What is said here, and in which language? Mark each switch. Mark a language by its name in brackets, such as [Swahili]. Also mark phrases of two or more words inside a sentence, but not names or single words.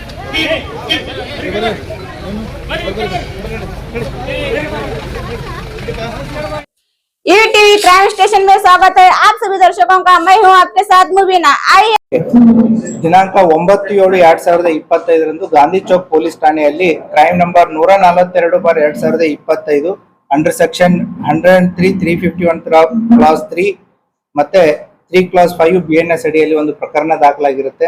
[Hindi] ईटीवी क्राइम स्टेशन में स्वागत है आप सभी दर्शकों का। मैं हूं आपके साथ मुबीना। आइए। [Kannada] ದಿನಾಂಕ 9/7/2025 ಗಾಂಧಿ ಚೌಕ್ ಪೊಲೀಸ್ ಠಾಣೆಯಲ್ಲಿ [English] crime number [Kannada] 142/2025 [English] under section [Kannada] 103 351 ಕ್ಲಾಸ್ 3 ಮತ್ತೆ 3 ಕ್ಲಾಸ್ 5 BNS ಅಡಿಯಲ್ಲಿ ಒಂದು ಪ್ರಕರಣ ದಾಖಲಾಗಿರುತ್ತೆ.